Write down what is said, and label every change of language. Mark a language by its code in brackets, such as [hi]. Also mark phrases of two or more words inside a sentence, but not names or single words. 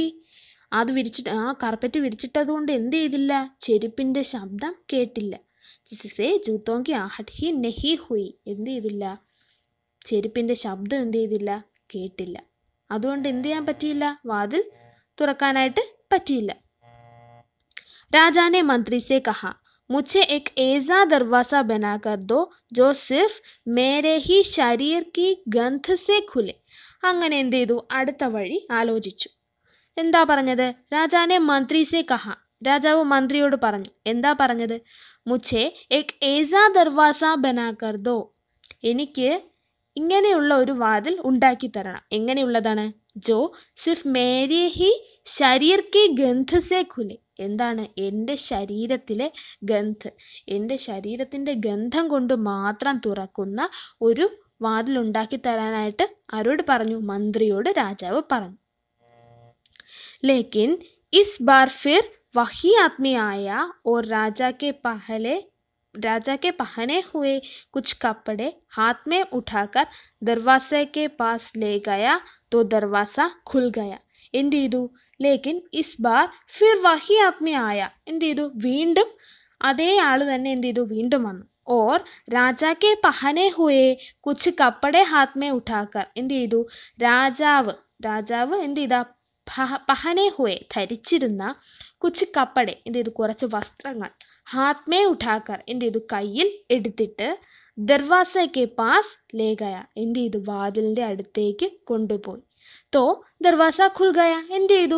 [ml] അത് വിരിച്ചിട്ട്, ആ കാർപ്പറ്റ് വിരിച്ചിട്ടതുകൊണ്ട് എന്ത് ചെയ്തില്ല? ചെരുപ്പിൻ്റെ ശബ്ദം കേട്ടില്ല. [hi] जिससे जूतों की आहट ही नहीं हुई. [ml] എന്ത് ചെയ്തില്ല? ചെരുപ്പിൻ്റെ ശബ്ദം എന്ത് ചെയ്തില്ല? കേട്ടില്ല. അതുകൊണ്ട് എന്ത് ചെയ്യാൻ പറ്റിയില്ല? വാതിൽ തുറക്കാനായിട്ട് പറ്റിയില്ല. [hi] राजा ने मंत्री से कहा मुझे एक ऐसा दरवाज़ा बनाकर दो जो सिर्फ मेरे ही शरीर की गंध से खुले. [ml] അങ്ങനെ എന്ത് ചെയ്തു? അടുത്ത വഴി ആലോചിച്ചു. എന്താ പറഞ്ഞത്? [hi] राजा ने मंत्री से कहा. [ml] രാജാവ് മന്ത്രിയോട് പറഞ്ഞു. എന്താ പറഞ്ഞത്? [hi] മുझे एक ऐसा दरवाज़ा बनाकर दो. [ml] എനിക്ക് ഇങ്ങനെയുള്ള ഒരു വാതിൽ ഉണ്ടാക്കി തരണം. [hi] എങ്ങനെയുള്ളതാണ്? जो सिर्फ मेरे ही शरीर की गंध से खुले. എന്താണ്? [ml] എൻ്റെ ശരീരത്തിലെ ഗന്ധ്, എൻ്റെ ശരീരത്തിൻ്റെ ഗന്ധം കൊണ്ട് മാത്രം തുറക്കുന്ന ഒരു വാതിലുണ്ടാക്കി തരാനായിട്ട് ആരോട് പറഞ്ഞു? മന്ത്രിയോട് രാജാവ് പറഞ്ഞു. [hi] लेकिन इस बार फिर वही आदमी आया और राजा के पहले राजा के पहने हुए कुछ कपड़े हाथ में उठाकर दरवाजे के पास ले गया तो दरवाजा खुल गया. [ml] എന്ത് ചെയ്തു? [hi] लेकिन इस बार फिर वही आदमी आया. [ml] എന്ത് ചെയ്തു? വീണ്ടും അതേ ആൾ തന്നെ എന്ത് ചെയ്തു? വീണ്ടും വന്നു. [hi] और राजा के पहने हुए कुछ कपड़े हाथ में उठाकर [ml] എന്ത് ചെയ്തു? രാജാവ് എന്ത് ചെയ്താ? [hi] पहने हुए ധരിച്ചിരുന്ന कुछ कपड़े [ml] എന്ത് ചെയ്തു? കുറച്ച് വസ്ത്രങ്ങൾ [hi] हाथ में उठाकर [ml] എന്ത് ചെയ്തു? കയ്യിൽ എടുത്തിട്ട് ദർവാസയ്ക്ക് [hi] पास ले गया [ml] എന്ത് ചെയ്തു? വാതിലിൻ്റെ അടുത്തേക്ക് കൊണ്ടുപോയി. [hi] तो दरवाज़ा खुल गया [ml] എന്ത് ചെയ്തു?